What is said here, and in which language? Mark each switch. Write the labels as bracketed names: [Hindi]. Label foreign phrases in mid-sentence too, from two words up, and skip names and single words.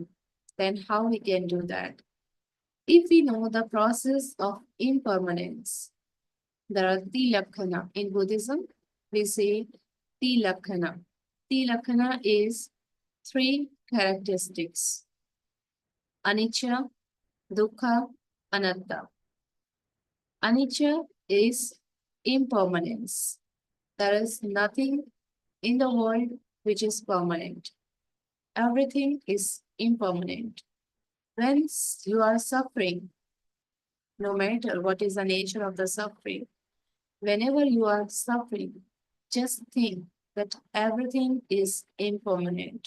[English] Then how we can do that? If we know the process of impermanence, there are tilakhana. In Buddhism, we say tilakhana. Tilakhana is three characteristics: [Pali] anicca, dukkha, anatta. [English] Anicca is impermanence. There is nothing in the world which is permanent. Everything is impermanent. When you are suffering, no matter what is the nature of the suffering, whenever you are suffering, just think that everything is impermanent.